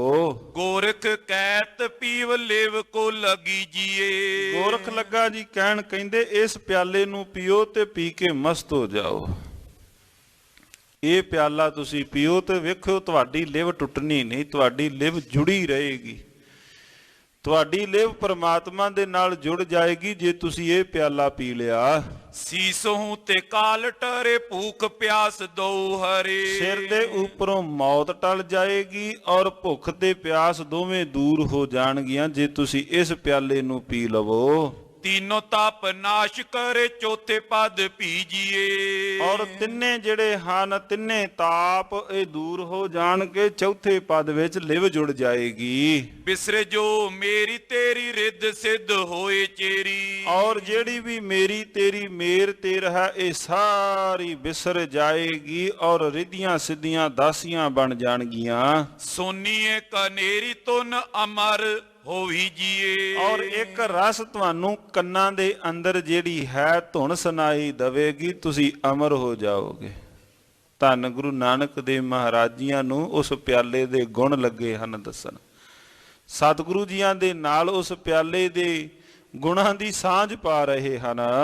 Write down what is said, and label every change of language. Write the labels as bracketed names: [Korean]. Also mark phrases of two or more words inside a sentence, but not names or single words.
[Hindi] गोरख कहत पीव लेव को लगी जिए। [Punjabi] ਗੋਰਖ ਲੱਗਾ ਜੀ ਕਹਿਣ ਕਹਿੰਦੇ ਇਸ ਪਿਆਲੇ ਨੂੰ ਪੀਓ ਤੇ ਪੀ ਕੇ ਮਸਤ ਹੋ ਜਾਓ। ਇਹ ਪਿਆਲਾ ਤੁਸੀਂ ਪੀਓ ਤੇ ਵੇਖੋ ਤੁਹਾਡੀ ਲਿਵ ਟੁੱਟਣੀ ਨਹੀਂ ਤੁਹਾਡੀ ਲਿਵ ਜੁੜੀ ਰਹੇਗੀ। ਤੁਹਾਡੀ ਲਿਵ ਪਰਮਾਤਮਾ ਦੇ ਨਾਲ ਜੁੜ ਜਾਏਗੀ ਜੇ ਤੁਸੀਂ ਇਹ ਪਿਆਲਾ ਪੀ ਲਿਆ। [Hindi] सीसों ते काल टरे भूख प्यास दो हरे। [Punjabi] ਸਿਰ ਦੇ ਉੱਪਰੋਂ ਮੌਤ ਟਲ ਜਾਏਗੀ ਔਰ ਭੁੱਖ ਤੇ ਪਿਆਸ ਦੋਵੇਂ ਦੂਰ ਹੋ ਜਾਣਗੀਆਂ ਜੇ ਤੁਸੀਂ ਇਸ ਪਿਆਲੇ ਨੂੰ ਪੀ ਲਵੋ। [Hindi] तीनों ताप नाश करे चौथे पद पीजिए। [Punjabi] ਔਰ ਤਿੰਨੇ ਜਿਹੜੇ ਹਨ ਤਿੰਨੇ ਤਾਪ ਇਹ ਦੂਰ ਹੋ ਜਾਣਗੇ ਚੌਥੇ ਪਦ ਵਿੱਚ ਲਿਵ ਜੁੜ ਜਾਏਗੀ। [Hindi] बिसरे जो मेरी तेरी रिद सिद्ध होए चेरी। [Punjabi] ਔਰ ਜਿਹੜੀ ਵੀ ਮੇਰੀ ਤੇਰੀ ਮੇਰ ਤੇਰ ਹੈ ਇਹ ਸਾਰੀ ਵਿਸਰ ਜਾਏਗੀ ਔਰ ਰਿੱਧੀਆਂ ਸਿੱਧੀਆਂ ਦਾਸੀਆਂ ਬਣ ਜਾਣਗੀਆਂ। [Hindi] सोनिए कनेरी तुन अमर ਹੋਵੀ ਜੀਏ। [Punjabi] ਔਰ ਇੱਕ ਰਸ ਤੁਹਾਨੂੰ ਕੰਨਾਂ ਦੇ ਅੰਦਰ ਜਿਹੜੀ ਹੈ ਧੁਨ ਸੁਣਾਈ ਦਵੇਗੀ, ਤੁਸੀਂ ਅਮਰ ਹੋ ਜਾਓਗੇ। ਧੰਨ ਗੁਰੂ ਨਾਨਕ ਦੇਵ ਮਹਾਰਾਜ ਜੀਆਂ ਨੂੰ ਉਸ ਪਿਆਲੇ ਦੇ ਗੁਣ ਲੱਗੇ ਹਨ ਦੱਸਣ। ਸਤਿਗੁਰੂ ਜੀਆਂ ਦੇ ਨਾਲ ਉਸ ਪਿਆਲੇ ਦੇ ਗੁਣਾਂ ਦੀ ਸਾਂਝ ਪਾ ਰਹੇ ਹਨ।